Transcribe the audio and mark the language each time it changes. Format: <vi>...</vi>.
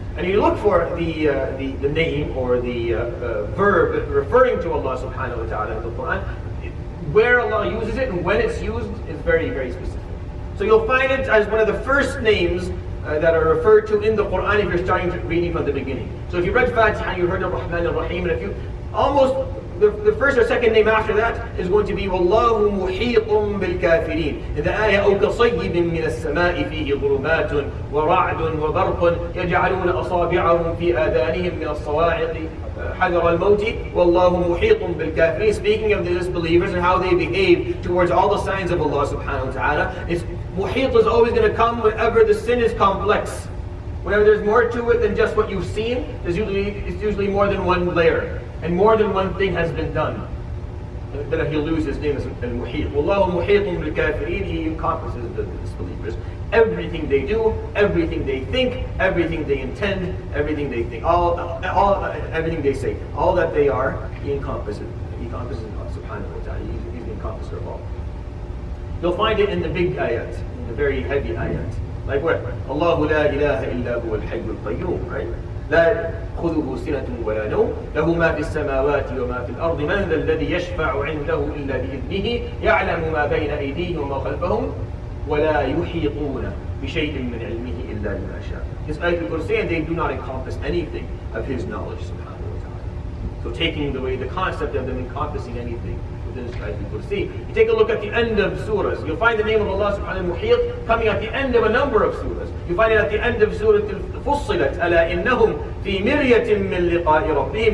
<en>And you look for the name or the verb referring to Allah subhanahu wa ta'ala in the Quran, where Allah uses it and when it's used is very specific. So you'll find it as one of the first names that are referred to in the Quran if you're starting reading from the beginning. So if you read Fatiha, you heard Ar-Rahman Ar-Rahim, and if you almost the first or second name after that is going to be</en> <ar>Wallahu muhitun bil kafirin.</ar> <en>In the ayah,</en> <ar>أو كصيب من السماء فيه ظلمات ورعد وبرق يجعلون أصابعهم في آذانهم من الصواعق حذر الموت والله محيط بالكافرين.</ar> <en>Speaking of the disbelievers and how they behave towards all the signs of Allah subhanahu wa ta'ala, Muhit is always going to come whenever the sin is complex. Whenever there's more to it than just what you've seen, it's usually more than one layer. And more than one thing has been done. Then he'll lose his name as Al-Muhit.</en> <ar>Wallahu muhitun bil kafirin.</ar> <en>He encompasses the disbelievers. Everything they do, everything they think, everything they intend, everything they think, everything they say, all that they are, he encompasses. He encompasses God subhanahu wa ta'ala. He's the encompasser of all. You'll find it in the big ayat, in the very heavy ayat. Like what?</en> <ar>Allahu la ilaha illa huwa al-hayyul qayyum, right? لا خذه سنة ولا نوم له ما في السماوات وما في الأرض من ذا الذي يشفع عنده إلا بإذنه يعلم ما بين أيديهم وما خلفهم ولا يحيطون بشيء من علمه إلا بما شاء.</ar> <en>His ayat al-Kursi, and they do not encompass anything of his knowledge subhanahu wa ta'ala. So taking away the concept of them encompassing anything within his ayat al-Kursi. You take a look at the end of surahs, you'll find the name of Allah subhanahu wa ta'ala coming at the end of a number of surahs. You find it at the end of Surah Al-Fussilat,</en> <ar>أَلَا إِنَّهُمْ فِي مِرْيَةٍ مِّن لِقَاءِ رَبِّهِمْ.</ar>